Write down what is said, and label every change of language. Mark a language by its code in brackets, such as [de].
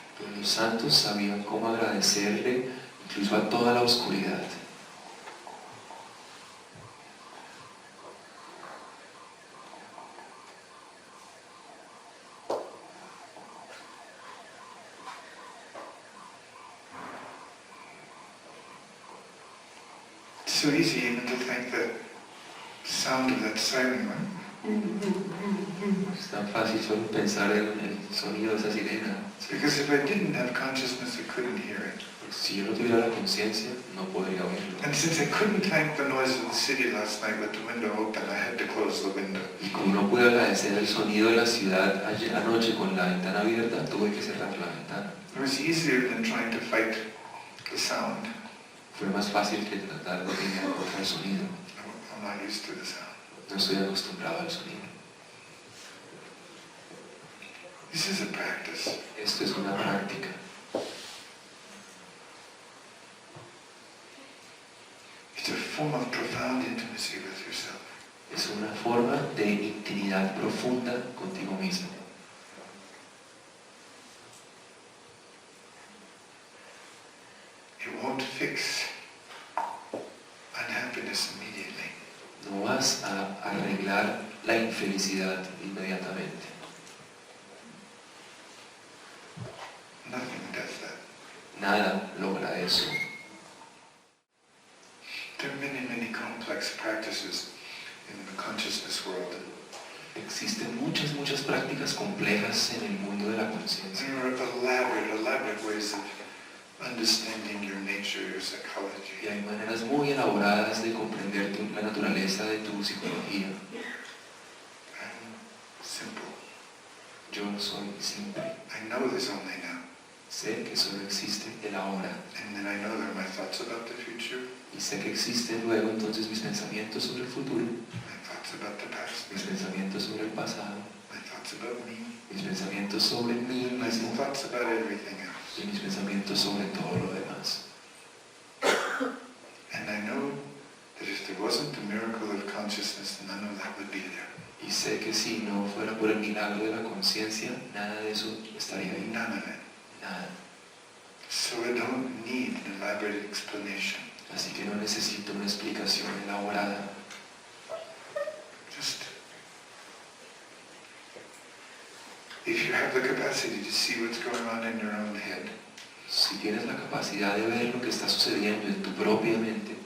[es] Pero los santos sabían cómo agradecerle incluso a toda la oscuridad. [en] It's so easy even to thank the sound of that siren, right? [es] Es tan fácil solo pensar en el sonido de esa sirena. [en] Because if I didn't have consciousness, I couldn't hear it. [es] Si yo no tuviera la conciencia, no podría oírlo. [en] And since I couldn't thank the noise of the city last night with the window open, I had to close the window. [es] Y como no pude agradecer el sonido de la ciudad anoche con la ventana abierta, tuve que cerrar la ventana. [en] It was easier than trying to fight the sound. [es] Fue más fácil que tratar de pelear contra el sonido. [en] I'm not used to the sound. [es] No estoy acostumbrado al sonido. [en] This is a practice. [es] Esto es una práctica. [en] It's a form of profound intimacy with yourself. [es] Es una forma de intimidad profunda contigo mismo. [en] It won't fix unhappiness immediately. [es] No vas a arreglar la infelicidad inmediatamente. [en] Nothing does that. [es] Nada logra eso. [en] There are many, many complex practices in the consciousness world. [es] Existen muchas prácticas complejas en el mundo de la conciencia. [en] There are elaborate ways of understanding your nature, your psychology. [es] Y hay maneras muy elaboradas de comprender la naturaleza de tu psicología. [en] I'm simple. [es] Yo soy simple. [en] I know this only now. [es] Sé que solo existe el ahora. [en] And then I know there are my thoughts about the future, [es] Y sé que existen luego entonces mis pensamientos sobre el futuro, [en] my thoughts about the past, [es] mis pensamientos sobre el pasado, [en] my thoughts about me, [es] mis pensamientos sobre mí [en] and my [es] mismo [en] thoughts about everything else. [es] y mis pensamientos sobre todo lo demás. [en] And I know that if there wasn't the miracle of consciousness, none of that would be there. [es] Y sé que si no fuera por el milagro de la conciencia, nada de eso estaría ahí. [en] None of it. [es] Nada. [en] So I don't need an elaborate explanation. [es] Así que no necesito una explicación elaborada. [en] Just, if you have the capacity to see what's going on in your own head, [es] Si tienes la capacidad de ver lo que está sucediendo en tu propia mente,